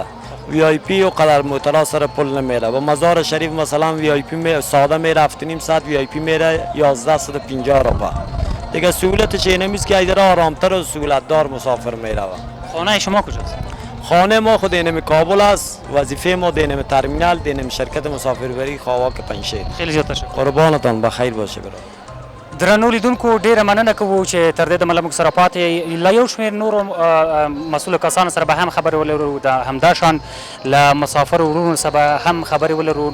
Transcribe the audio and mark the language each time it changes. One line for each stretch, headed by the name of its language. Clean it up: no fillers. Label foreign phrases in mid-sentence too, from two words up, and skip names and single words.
Persian: وی آی پی و قدر موترها سر پل نمیره. و مزار شریف مثلا وی آی پی ساده میره 7.5 ساعت، وی آی پی میره 1150 روپیه دیگه. سهولتش اینمیست که ایدر آرامتر و سهولت دار مسافر میره. خانه شما کجاست؟ خانه ما خود اینم کابل است. وظیفه ما دینم ترمینال، دینم شرکت مسافربری خاواک پنجشیر. خیلی زیاد تشکر. قربانتان بخیر باشه برادر.
Pashto: درنو لیدونکو ډیره مننه کوو چې تر دې دمه له موږ سره پاتې له یو شمېر نورو مسؤلو کسانو سره به هم خبرې ولرو، د همداشان له مسافرو ورونو سره به هم خبرې ولرو.